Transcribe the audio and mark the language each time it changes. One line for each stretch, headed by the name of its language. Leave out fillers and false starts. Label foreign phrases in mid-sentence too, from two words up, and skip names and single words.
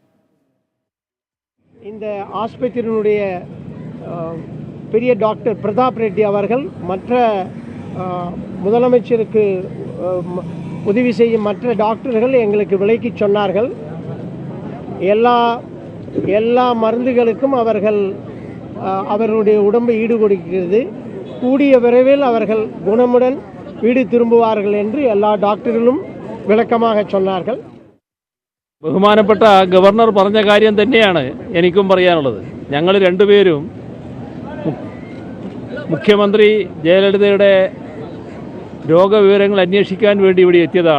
Tamil: இந்த ஆஸ்பத்திரியினுடைய பெரிய டாக்டர் பிரதாப் ரெட்டி அவர்கள் மற்ற முதலமைச்சருக்கு உதவி செய்யும் மற்ற டாக்டர்கள் எங்களுக்கு விளக்கி சொன்னார்கள். எல்லா மருந்துகளுக்கும் அவர்களுடைய உடம்பை ஈடுகொடுக்கிறது. கூடிய விரைவில் அவர்கள் குணமுடன் வீடு திரும்புவார்கள் என்று எல்லா டாக்டர்களும் விளக்கமாக சொன்னார்கள்.
Malayalam: ബഹുമാനപ്പെട്ട ഗവർണർ പറഞ്ഞ കാര്യം തന്നെയാണ് എനിക്കും പറയാനുള്ളത്. ഞങ്ങൾ രണ്ടുപേരും മുഖ്യമന്ത്രി ജയലളിതയുടെ രോഗവിവരങ്ങൾ അന്വേഷിക്കാൻ വേണ്ടി ഇവിടെ എത്തിയതാണ്.